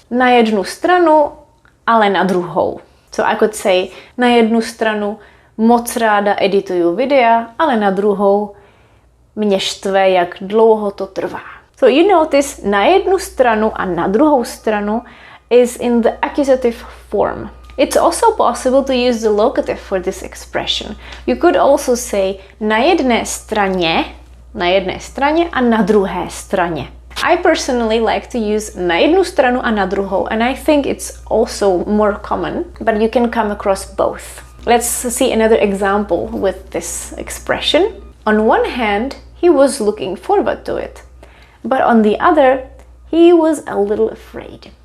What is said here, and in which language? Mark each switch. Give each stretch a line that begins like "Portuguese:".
Czech: Na jednu stranu, ale na druhou.
English: So I could say
Czech: na jednu stranu moc ráda edituju videa, ale na druhou mě štve, jak dlouho to trvá.
English: So you notice
Czech: na jednu stranu a na druhou stranu
English: is in the accusative form. It's also possible to use the locative for this expression. You could also say
Czech: na jedné straně a na druhé straně.
English: I personally like to use
Czech: na jednu stranu a na druhou,
English: and I think it's also more common, but you can come across both. Let's see another example with this expression. On one hand, he was looking forward to it, but on the other, he was a little afraid.